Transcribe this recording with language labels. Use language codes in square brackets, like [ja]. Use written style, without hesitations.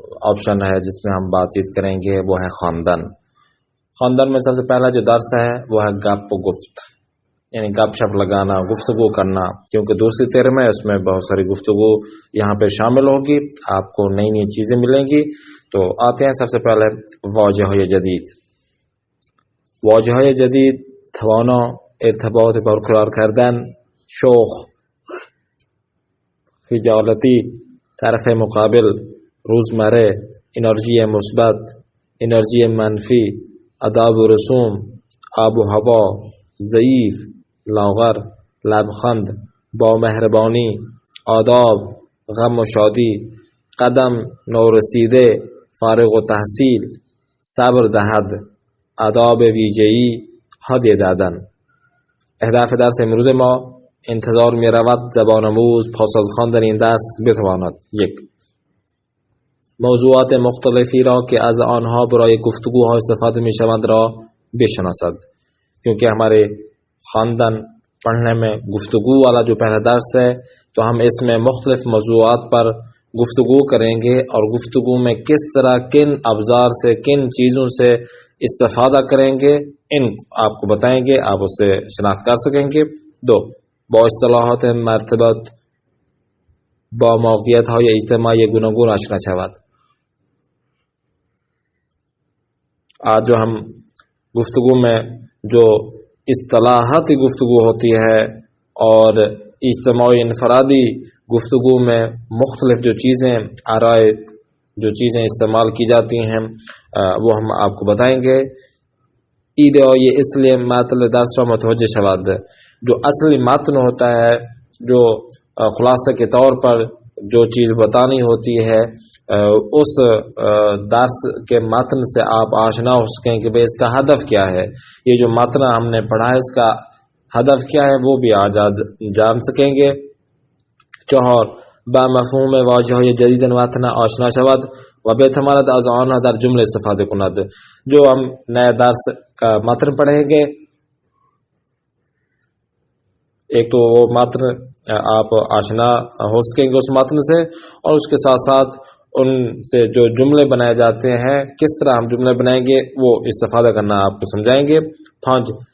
[ur] Option ہے جس میں ہم بات چیت کریں گے وہ ہے خاندان۔ خاندان میں سب سے پہلا جو درس ہے وہ ہے گپ و گفت، یعنی گپ شپ لگانا، گفتگو کرنا، کیونکہ دوسری ترم ہے، اس میں بہت ساری گفتگو یہاں پہ شامل ہوگی، آپ کو نئی نئی چیزیں ملیں گی۔ تو آتے ہیں سب سے پہلے واجه جدید. [fa] واجه جدید توانا ارتباط برقرار کردن، شوخ، خجالتی، طرف مقابل، روزمره، انرژی مثبت، انرژی منفی، آداب و رسوم، آب و هوا، ضعیف، لاغر، لبخند، با مهربانی، آداب، غم و شادی، قدم نورسیده، فارغ و تحصیل، صبر دهد، آداب ویژه‌ای، هدیه دادن. اهداف درس امروز ما انتظار می رود زبان آموز پاسخ در این درس بتواند: 1. موضوعات مختلفی را که از آنها برای گفتگوها استفاده می شوند را بشناسد. [ur] کیونکہ ہمارے خاندان پڑھنے میں گفتگو والا جو پہلا درس ہے تو ہم اس میں مختلف موضوعات پر گفتگو کریں گے، اور گفتگو میں کس طرح کن ابزار سے کن چیزوں سے استفادہ کریں گے ان آپ کو بتائیں گے، آپ اس سے شناخت کر سکیں گے۔ 2. [fa] با اصطلاحات مرتبط با موقعیت های اجتماعی گوناگون آشنا شود. [ur] آج جو ہم گفتگو میں جو اصطلاحاتی گفتگو ہوتی ہے اور اجتماعی انفرادی گفتگو میں مختلف جو چیزیں آرائے جو چیزیں استعمال کی جاتی ہیں وہ ہم آپ کو بتائیں گے۔ [fa] ایده های اصلی متن درس را متوجه شود. [ur] جو اصلی متن ہوتا ہے، جو خلاصہ کے طور پر جو چیز بتانی ہوتی ہے، اس درس کے متن سے آپ آشنا ہو سکیں کہ بھئی اس کا ہدف کیا ہے، یہ جو متن ہم نے پڑھا ہے اس کا ہدف کیا ہے وہ بھی آج جان سکیں گے۔ 4. [fa] با مفهوم واژه‌های جدید متن آشنا شود و بتواند از آنها در جمله استفاده کند. [ur] جو ہم نئے درس کا متن پڑھیں گے، ایک تو وہ متن آپ آشنا ہو سکیں گے اس متن سے، اور اس کے ساتھ ساتھ ان سے جو جملے بنائے جاتے ہیں کس طرح ہم جملے بنائیں گے وہ استفادہ کرنا آپ کو سمجھائیں گے۔ 5.